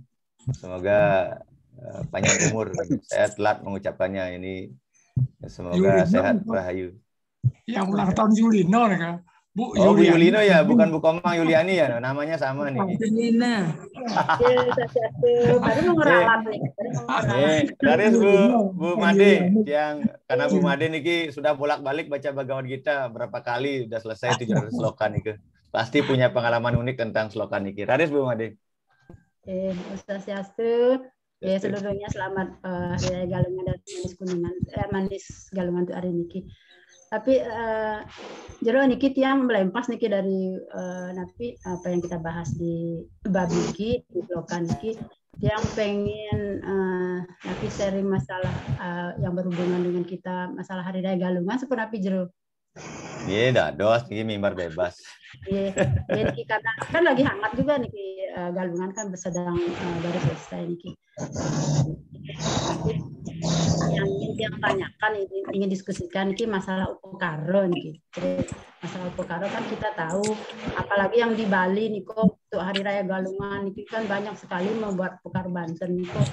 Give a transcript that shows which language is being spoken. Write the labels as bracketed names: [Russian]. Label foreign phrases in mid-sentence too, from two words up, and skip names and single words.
[Indonesian] Semoga panjang umur. Saya telat mengucapkannya ini. Semoga Yulino, sehat, rahayu. Yang ulang tahun Yulino ya, Bu. Oh, Bu Yulino ya, bukan Bu Komang Yuliani ya, namanya sama nih. Yulina. Baru mau ngeralat nih. Laris Bu Made, yang karena Bu Made niki sudah bolak-balik baca Bhagavad Gita berapa kali, sudah selesai 700 sloka niki. Pasti punya pengalaman unik tentang sloka niki. Laris Bu Made. Ustaz Syastu. Ya, seluruhnya selamat Hari Raya Galungan dan Manis Kuningan, Manis Galungan untuk hari niki. Tapi [Balinese] jero niki tiang melempas niki [Indonesian] dari napi apa yang kita bahas di bab niki, di blokan niki, tiang pengen napi sharing masalah yang berhubungan dengan kita, masalah Hari Raya Galungan seperti [Balinese] napi jero. [Indonesian] Iya, [Balinese] dados niki [Indonesian] mimbar bebas. Iya, niki karena kan lagi hangat juga niki Galungan kan sedang baru selesai niki. Yang tanyakan ingin diskusikan ini masalah upekaro nih. Jadi masalah upekaro kan kita tahu, apalagi yang di Bali nih kok untuk Hari Raya Galungan ini kan banyak sekali membuat upekaro Banten nih kok.